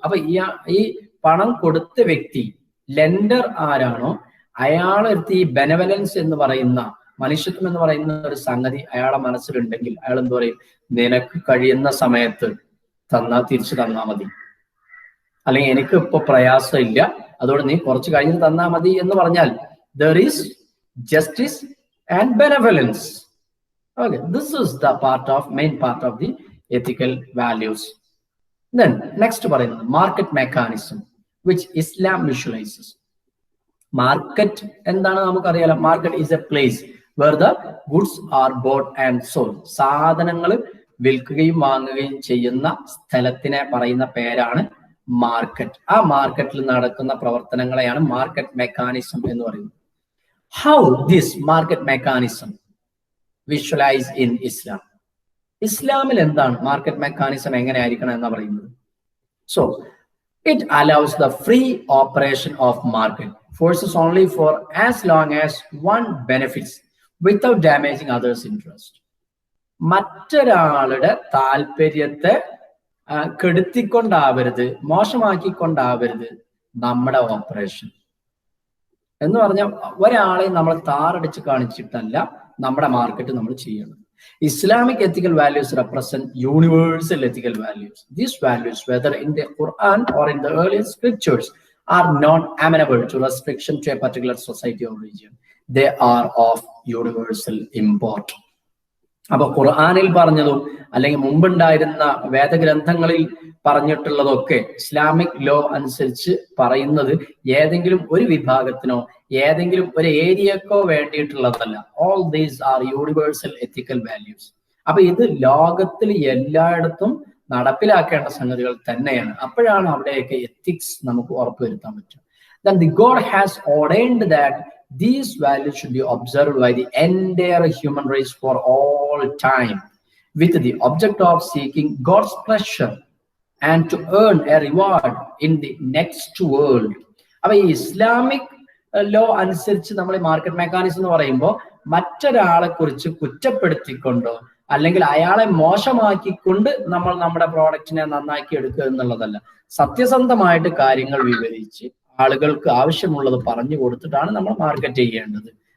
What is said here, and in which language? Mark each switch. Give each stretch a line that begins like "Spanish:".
Malayalam: അപ്പൊ ഈ പണം കൊടുത്ത വ്യക്തി, ലെൻഡർ ആരാണോ അയാളെടുത്ത് ഈ ബെനവലൻസ് എന്ന് പറയുന്ന, മനുഷ്യത്വം എന്ന് പറയുന്ന ഒരു സംഗതി അയാളെ മനസ്സിലുണ്ടെങ്കിൽ അയാൾ എന്ത് പറയും, നിനക്ക് കഴിയുന്ന സമയത്ത് തിരിച്ചു തന്നാ മതി, അല്ലെങ്കിൽ എനിക്ക് ഇപ്പൊ പ്രയാസം ഇല്ല, അതുകൊണ്ട് നീ കുറച്ച് കഴിഞ്ഞ് തന്നാ മതി എന്ന് പറഞ്ഞാൽ
English: there is justice and benevolence. Okay, this is the main part of the ethical values. Then next പറയുന്നത് market mechanism which Islam visualizes.
Malayalam: Market എന്താണ് നമുക്കറിയാലോ.
English: Market is a place where the goods are bought and sold.
Malayalam: സാധനങ്ങൾ വിൽക്കുകയും വാങ്ങുകയും ചെയ്യുന്ന സ്ഥലത്തിനെ പറയുന്ന പേരാണ് market. ആ മാർക്കറ്റിൽ നടക്കുന്ന പ്രവർത്തനങ്ങളെയാണ് മാർക്കറ്റ് മെക്കാനിസം എന്ന് പറയുന്നത്.
English: How this market mechanism visualise in Islam.
Malayalam: ഇസ്ലാമിൽ എന്താണ് മാർക്കറ്റ് മെക്കാനിസം എങ്ങനെയായിരിക്കണം എന്ന് പറയുന്നത്?
English: So it allows the free operation of market forces only for as long as one benefits without damaging others' interest.
Malayalam: മറ്റൊരാളുടെ താല്പര്യത്തെ കെടുത്തിക്കൊണ്ടാവരുത്, മോശമാക്കിക്കൊണ്ടാവരുത് നമ്മുടെ ഓപ്പറേഷൻ എന്ന് പറഞ്ഞാൽ ഒരാളെ നമ്മൾ താറടിച്ച് കാണിച്ചിട്ടല്ല നമ്മുടെ മാർക്കറ്റ് നമ്മൾ ചെയ്യണം.
English: Islamic ethical values represent universal ethical values. These values, whether in the Quran or in the early scriptures, are not amenable to restriction to a particular society or region. They are of universal import.
Malayalam: അപ്പൊ ഖുർആനിൽ പറഞ്ഞതും അല്ലെങ്കിൽ മുമ്പുണ്ടായിരുന്ന വേദഗ്രന്ഥങ്ങളിൽ പറഞ്ഞിട്ടുള്ളതൊക്കെ Islamic law അനുസരിച്ച് പറയുന്നത് ഏതെങ്കിലും ഒരു വിഭാഗത്തിനോ ഏതെങ്കിലും ഒരു ഏരിയക്കോ വേണ്ടിയിട്ടുള്ളതല്ല.
English: All these are universal ethical values.
Malayalam: അപ്പൊ ഇത് ലോകത്തിൽ എല്ലായിടത്തും നടപ്പിലാക്കേണ്ട സംഗതികൾ തന്നെയാണ്. അപ്പോഴാണ് അവിടെയൊക്കെ എത്തിക്സ് നമുക്ക് ഉറപ്പുവരുത്താൻ പറ്റും.
English: Then the God has ordained that these values should be observed by the entire human race for all time, with the object of seeking God's pleasure and to earn a reward in the next world.
Malayalam: അപ്പൊ ഈ Islamic law അനുസരിച്ച് നമ്മൾ market mechanism എന്ന് പറയുമ്പോൾ മറ്റൊരാളെ കുറിച്ച് കുറ്റപ്പെടുത്തിക്കൊണ്ടോ അല്ലെങ്കിൽ അയാളെ മോശമാക്കിക്കൊണ്ട് നമ്മൾ നമ്മുടെ പ്രോഡക്റ്റിനെ നന്നാക്കി എടുക്കുക എന്നുള്ളതല്ല. സത്യസന്ധമായിട്ട് കാര്യങ്ങൾ വിവരിച്ച് ആളുകൾക്ക് ആവശ്യമുള്ളത് പറഞ്ഞു കൊടുത്തിട്ടാണ് നമ്മൾ മാർക്കറ്റ് ചെയ്യേണ്ടത്.